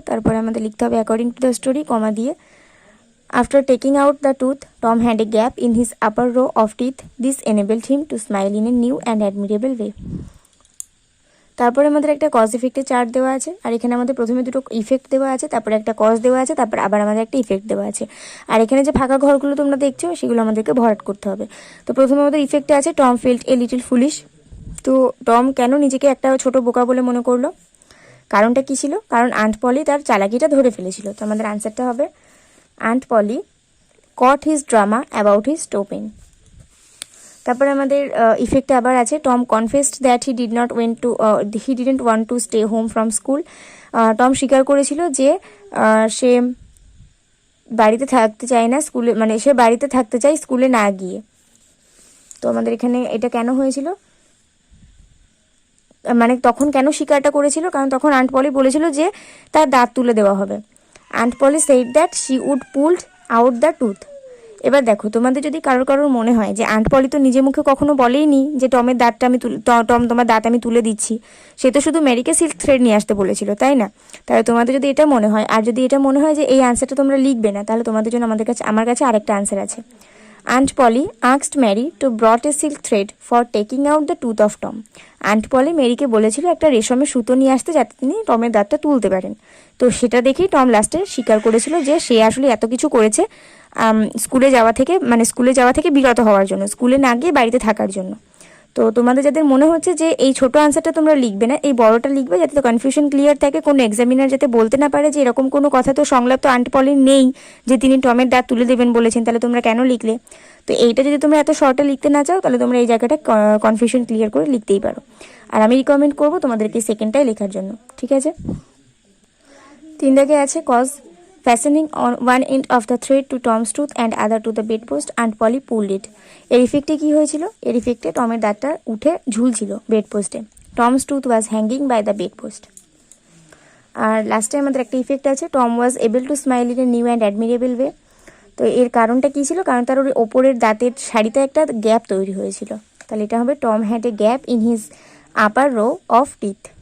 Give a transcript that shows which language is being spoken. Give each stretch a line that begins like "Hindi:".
Bangla: তারপরে আমাদের লিখতে হবে
English: According to the story comma দিয়ে After taking out the tooth, Tom had a gap in his upper row of teeth. This enabled him to smile in a new and admirable way.
Bangla: তারপরে আমাদের একটা cause ইফেক্টের chart দেওয়া আছে, আর এখানে আমাদের প্রথমে দুটো ইফেক্ট দেওয়া আছে, তারপরে একটা কজ দেওয়া আছে, তারপর আবার আমাদের একটা ইফেক্ট দেওয়া আছে। আর এখানে যে ফাঁকা ঘরগুলো তোমরা দেখছো সেগুলো আমাদেরকে ভরাট করতে হবে। তো প্রথমে আমাদের ইফেক্টে আছে
English: Tom felt a little foolish.
Bangla: তো টম কেন নিজেকে একটা ছোট বোকা বলে মনে করলো? কারণটা কি ছিল? কারণ আন্ট পলি তার চালাকিটা ধরে ফেলেছিল। তো আমাদের আনসারটা হবে
English: Aunt Polly caught his drama about his toe pain.
Bangla: তারপরে আমাদের ইফেক্টে আবার আছে
English: Tom confessed that he didn't want to stay home from school.
Bangla: Tom স্বীকার করেছিল যে সে বাড়িতে থাকতে চায় না স্কুলে, মানে সে বাড়িতে থাকতে চায় স্কুলে না গিয়ে। তো আমাদের এখানে এটা কেন হয়েছিল, মানে তখন কেন স্বীকারটা করেছিল? কারণ তখন আন্ট পলি বলেছিল যে তার দাঁত তুলে দেওয়া হবে।
English: Aunt Polly said that she would pull out the tooth.
Bangla: এবার দেখো, তোমাদের যদি কারোর মনে হয় যে আন্ট পলি তো নিজে মুখে কখনো বলেইনি যে টমের দাঁতটা টম তোমার দাঁত আমি তুলে দিচ্ছি, সে তো শুধু মেরিকে সিল্ক থ্রেড নিয়ে আসতে বলেছিল, তাই না? তাহলে তোমাদের যদি এটা মনে হয়, আর যদি এটা মনে হয় যে এই আনসারটা তোমরা লিখবে না, তাহলে তোমাদের জন্য আমার কাছে আরেকটা আনসার আছে।
English: Aunt Polly asked Mary to brought a silk thread for taking out the tooth of Tom.
Bangla: Aunt পলি মেরিকে বলেছিল একটা রেশমের সুতো নিয়ে আসতে যাতে তিনি টমের দাঁতটা তুলতে পারেন। তো সেটা দেখেই টম লাস্টে স্বীকার করেছিল যে সে আসলে এত কিছু করেছে স্কুলে যাওয়া থেকে বিরত হওয়ার জন্য, স্কুলে না গিয়ে বাড়িতে থাকার জন্য। তো তোমাদের যাদের মনে হচ্ছে যে এই ছোট আনসারটা তোমরা লিখবে না, এই বড়টা লিখবে, যাতে তো কনফিউশন ক্লিয়ার থাকে, কোনো এক্সামিনার যাতে বলতে না পারে যে এরকম কোনো কথা তো সংলাপ তো আন্ট পলির নেই যে তিনি টমের দাঁত তুলে দেবেন বলেছেন, তাহলে তোমরা কেন লিখলে? তো এইটা যদি তোমরা এত শর্টে লিখতে না চাও, তাহলে তোমরা এই জায়গাটা কনফিউশন ক্লিয়ার করে লিখতেই পারো। আর আমি রিকমেন্ড করবো তোমাদেরকে সেকেন্ডটাই লেখার জন্য, ঠিক আছে?
English: 3
Bangla: দাগে আছে
English: Cause fastening on one end of the thread to Tom's tooth and other to the bedpost, Aunt Polly pulled it.
Bangla: এর ইফেক্টে কি হয়েছিল? এর ইফেক্টে টমের দাঁতটা উঠে ঝুলছিল বেডপোস্টে।
English: Tom's tooth was hanging by the bedpost.
Bangla: আর লাস্টে আমাদের একটা ইফেক্ট আছে
English: Tom was able to smile in a new and admirable way.
Bangla: তো এর কারণটা কী ছিল? কারণ তার ওর ওপরের দাঁতের সারিতে একটা গ্যাপ তৈরি হয়েছিল। তাহলে এটা হবে
English: Tom had a gap in his upper row of teeth.